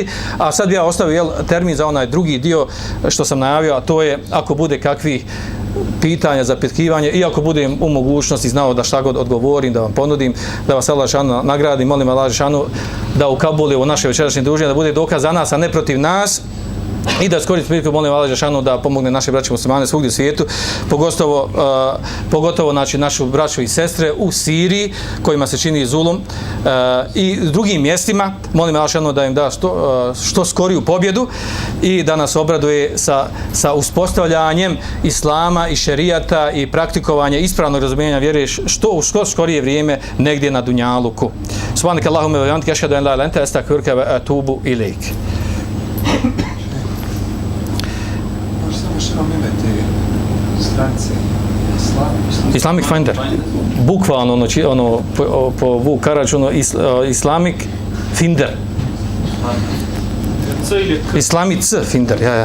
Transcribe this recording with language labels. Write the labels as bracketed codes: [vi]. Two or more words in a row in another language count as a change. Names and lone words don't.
[bs] A sad bi ja ostavio termin za onaj drugi dio što sam najavio, a to je ako bude kakvih pitanja, zapitkivanje, i ako budem u mogućnosti znao da šta god odgovorim, da vam ponudim, da vas Allah šanu nagradi, molim Allah šanu da ukabuli ovo naše večerašnje druženje, da bude dokaz za nas, a ne protiv nas, I da skoristim priliku, molim Allah dželešanu da pomogne naše braće muslimane svugdje u svijetu, pogotovo znači, našu braću i sestre u Siriji, kojima se čini zulum, i drugim mjestima. Molim Allah dželešanu da im da što skoriju pobjedu i da nas obraduje sa uspostavljanjem islama i šerijata i praktikovanje ispravnog razumijevanja vjere što skorije vrijeme negdje na dunjaluku. [ar] سبحانك اللهم وبحمدك أشهد أن لا إله إلا أنت أستغفرك وأتوب إليك. [bs] Što nam ime te stranice? Islamic Finder. Bukvalno po Vuk Karadž, Islamic Finder. Islamic Finder, ja.